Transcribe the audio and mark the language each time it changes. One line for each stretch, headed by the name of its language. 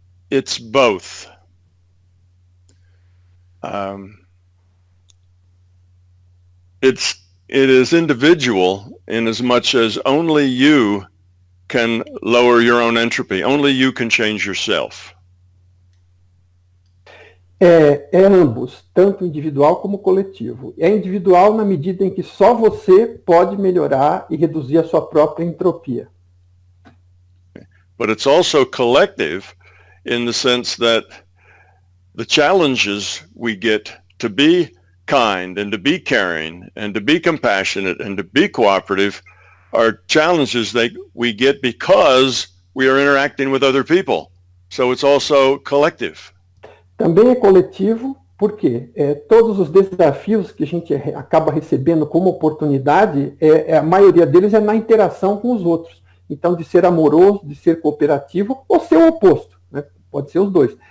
English: It's both. It is individual in as much as only you can lower your own entropy. Only you can change yourself.
Portuguese: É ambos, tanto individual como coletivo. É individual na medida em que só você pode melhorar e reduzir a sua própria entropia.
English: But it's also collective in the sense that the challenges we get to be kind and to be caring and to be compassionate and to be cooperative are challenges that we get because we are interacting with other people. So it's also collective.
Portuguese: Também é coletivo, porque todos os desafios que a gente acaba recebendo como oportunidade, a maioria deles é na interação com os outros. Então, de ser amoroso, de ser cooperativo, ou ser o oposto, né? Pode ser os dois.